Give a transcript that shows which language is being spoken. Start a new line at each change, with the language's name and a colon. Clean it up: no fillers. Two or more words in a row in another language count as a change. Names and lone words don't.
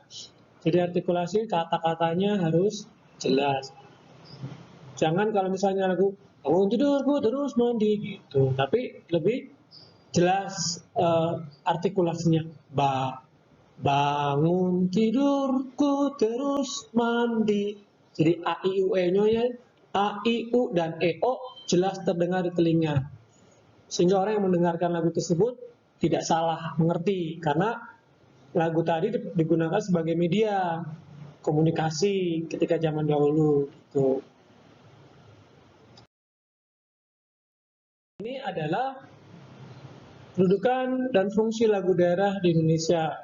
Indonesian: Jadi artikulasi kata-katanya harus jelas. Jangan kalau misalnya lagu bangun tidurku terus mandi gitu, tapi lebih jelas artikulasinya. Bangun tidurku terus mandi. Jadi a i u e nya ya, a i u dan e o jelas terdengar di telinga. sehingga orang yang mendengarkan lagu tersebut tidak salah mengerti, karena lagu tadi digunakan sebagai media komunikasi ketika zaman dahulu gitu. Ini adalah kedudukan dan fungsi lagu daerah di Indonesia.